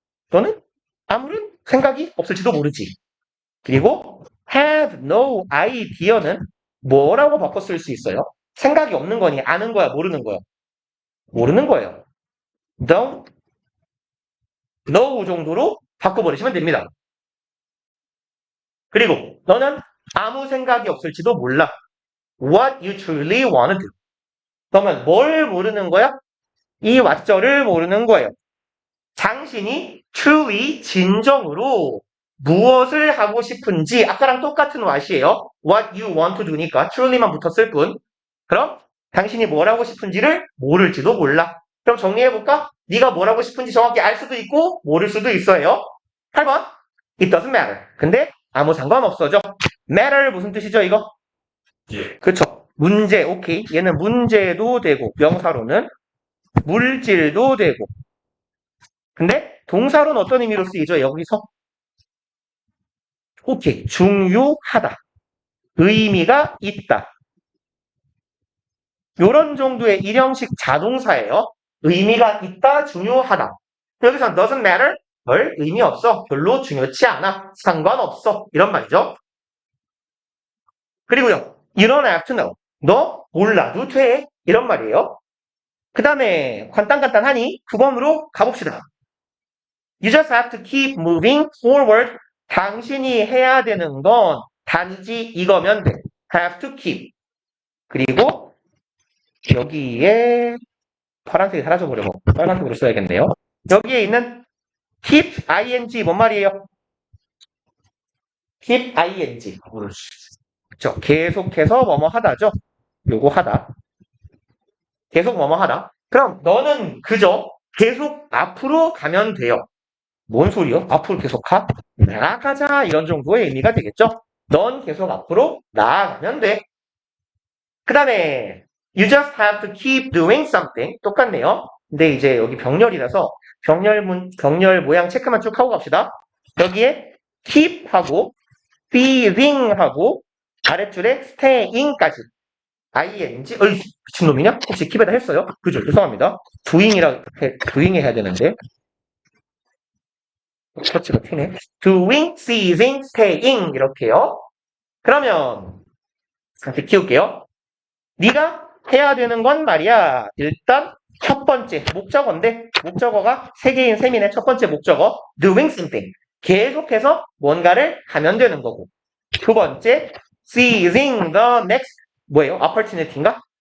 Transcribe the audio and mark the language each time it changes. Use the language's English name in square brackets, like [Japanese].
[Korean] 너는 아무런 생각이 없을지도 모르지. 그리고 have no idea는 뭐라고 바꿔 쓸 수 있어요? 생각이 없는 거니 아는 거야 모르는 거야? 모르는 거예요. don't know 정도로 바꿔버리시면 됩니다. 그리고 너는 아무 생각이 없을지도 몰라. [English] What you truly want to do. [Korean] 그러면 뭘 모르는 거야? 이 왓절을 모르는 거예요. 당신이 truly 진정으로 무엇을 하고 싶은지 아까랑 똑같은 what이에요. [English] What you want to do니까 truly만 붙었을 뿐. [Korean] 그럼 당신이 뭘 하고 싶은지를 모를지도 몰라. 그럼 정리해볼까? 네가 뭘 하고 싶은지 정확히 알 수도 있고 모를 수도 있어요. 8번 [English] It doesn't matter. [Korean] 근데 아무 상관없어죠. matter는 무슨 뜻이죠 이거? 예. 그쵸. 문제, 오케이. 얘는 문제도 되고 명사로는 물질도 되고. 근데 동사로는 어떤 의미로 쓰이죠 여기서? 오케이. 중요하다. 의미가 있다. 요런 정도의 일형식 자동사예요. 의미가 있다, 중요하다. 여기서 doesn't matter, 별 의미 없어, 별로 중요치 않아, 상관없어 이런 말이죠. 그리고요, [English] you don't have to know, [Korean] 너 몰라도 돼 이런 말이에요. 그 다음에 간단하니 9번으로 가봅시다. [English] You just have to keep moving forward. [Korean] 당신이 해야 되는 건 단지 이거면 돼. [English] have to keep. [Korean] 그리고 여기에 파란색이 사라져버리고 빨간색으로 써야겠네요. 여기에 있는 keep ing 뭔 말이에요? keep ing. 그렇죠. 계속해서 뭐뭐 하다죠. 요거 하다. 계속 뭐뭐 하다. 그럼 너는 그저 계속 앞으로 가면 돼요. 뭔 소리요? 앞으로 계속 가? 나아가자 이런 정도의 의미가 되겠죠. 넌 계속 앞으로 나아가면 돼. [English] 그 다음에 you just have to keep doing something. [Korean] 똑같네요. 근데 이제 여기 병렬이라서 병렬 모양 체크만 쭉 하고 갑시다. 여기에 keep 하고 feeding 하고 아랫줄에 staying까지 ing. 어이 미친놈이냐? 혹시 킵에다 했어요? 그죠? 죄송합니다. doing 해야 되는데 터치가 튀네. [English] doing, seizing, staying 이렇게요. [Korean] 그러면 같이 키울게요. 네가 해야 되는 건 말이야. 일단 첫 번째 목적어인데 목적어가 세 개인 셈이네. 첫 번째 목적어 doing something. 계속해서 뭔가를 하면 되는 거고. 두 번째 seizing the next 뭐예요? opportunity인가?